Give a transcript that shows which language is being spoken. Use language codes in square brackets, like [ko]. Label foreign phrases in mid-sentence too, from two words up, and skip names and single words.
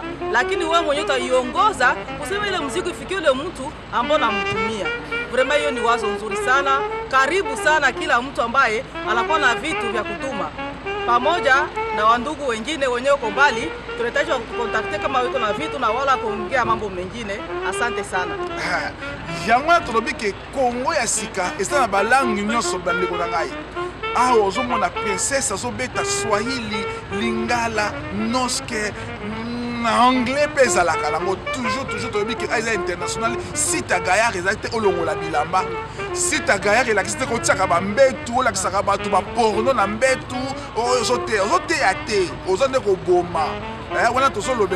[sw] Lakini wewe mwenyewe utaiongoza kusema ile mzigo ifikie yule mtu ambao anamtumia. Vraiment hiyo ni wazo nzuri sana. Karibu sana kila mtu ambaye anakuwa na vitu vya kutuma. Pamoja na wandugu wengine wenyewe uko mbali, tunahitaji kukontakte kama wiko na vitu na wala kuongea mambo mengine. Asante sana. [ln] Yango tolobi ke Congo ya sika eza na balangi nyonso bandeko na ngai. awa ozomona princesse azobeta swahili lingala noske na anglais mpe ezalaka nango toujours toyebi ke eza international site ya gayar ezali te olongola bilamba site ya gayar elakisi te kotiaka bambetu olakisaka bato baporno na mbetu ozoteya te oza nde koboma wana tozolobela